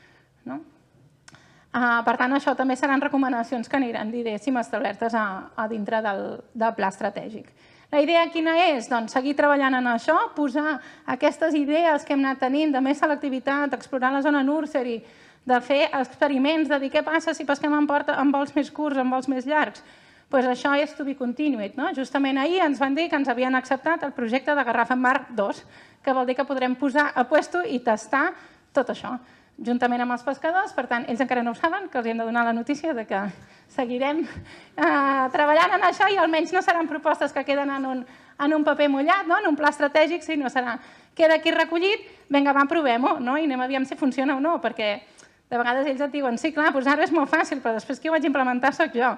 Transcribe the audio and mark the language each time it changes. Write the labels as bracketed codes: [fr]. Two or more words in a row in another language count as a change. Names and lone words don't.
[ca] Per tant, això també seran recomanacions que aniran, diguéssim, establertes a dintre del pla estratègic. La idea quina és? Doncs seguir treballant en això, posar aquestes idees que hem anat tenint de més selectivitat, explorar la zona nursery, de fer experiments, de dir què passa si pesquem en vols més curts, en vols més llargs. Doncs això és [en] to be continued. [ca] Justament ahir ens van dir que ens havien acceptat el projecte de Garraf en Mar 2, que vol dir que podrem posar a puesto i tastar tot això, juntament amb els pescadors. Per tant, ells encara no ho saben, que els hem de donar la notícia de que seguirem treballant en això i almenys no seran propostes que queden en un paper mullat, en un pla estratègic, sinó serà queda aquí recollit, vinga, va, provem-ho, i anem a veure si funciona o no, perquè de vegades ells et diuen, sí, clar, posar-ho és molt fàcil, però després qui ho vaig implementar soc jo.